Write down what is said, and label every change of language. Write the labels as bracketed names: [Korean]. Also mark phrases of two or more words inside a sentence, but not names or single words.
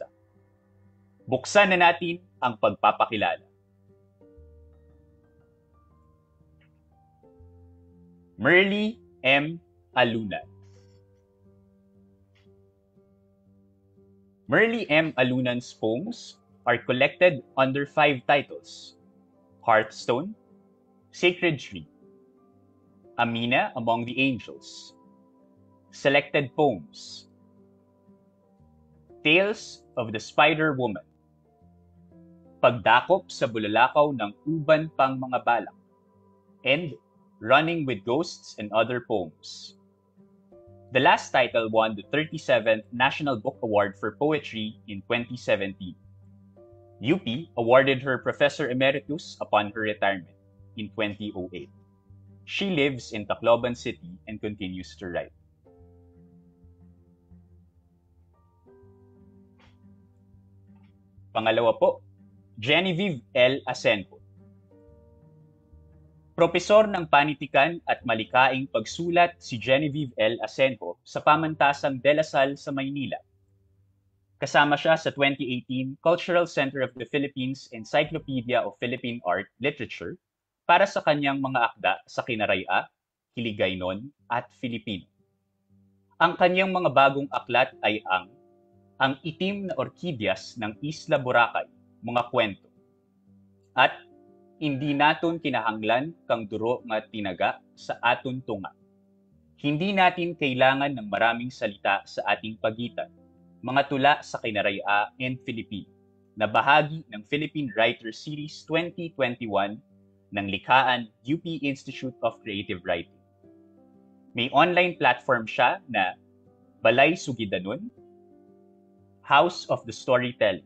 [Filipino] Buksan na natin ang pagpapakilala. Merly M. Alunan. Merly M. [English] Alunan's poems are collected under 5 titles: Hearthstone, Sacred Tree, Amina Among the Angels, Selected Poems, Tales of the Spider Woman, Pagdakop sa Bulalakaw ng Uban pang Mga Balak, and Running with Ghosts and Other Poems. The last title won the 37th National Book Award for Poetry in 2017. UP awarded her Professor Emeritus upon her retirement in 2008. She lives in Tacloban City and continues to write. [Filipino] Pangalawa po, Genevieve L. Asenjo. Propesor ng Panitikan at Malikaing Pagsulat si Genevieve L. Asenjo sa Pamantasang De La Salle sa Maynila. Kasama siya sa 2018 Cultural Center of the Philippines Encyclopedia of Philippine Art Literature para sa kanyang mga akda sa Kinaraya, Hiligaynon at Filipino. Ang kanyang mga bagong aklat ay ang Itim na Orkidyas ng Isla Boracay, Mga Kwento, at Hindi naton kinahanglan kang duro nga tinaga sa aton tunga. Hindi natin kailangan ng maraming salita sa ating pagitan, mga tula sa Kinaraya and Filipino, na bahagi ng Philippine Writer Series 2021 ng likhaan UP Institute of Creative Writing. May online platform siya na Balay Sugidanon, [English] House of the Storyteller.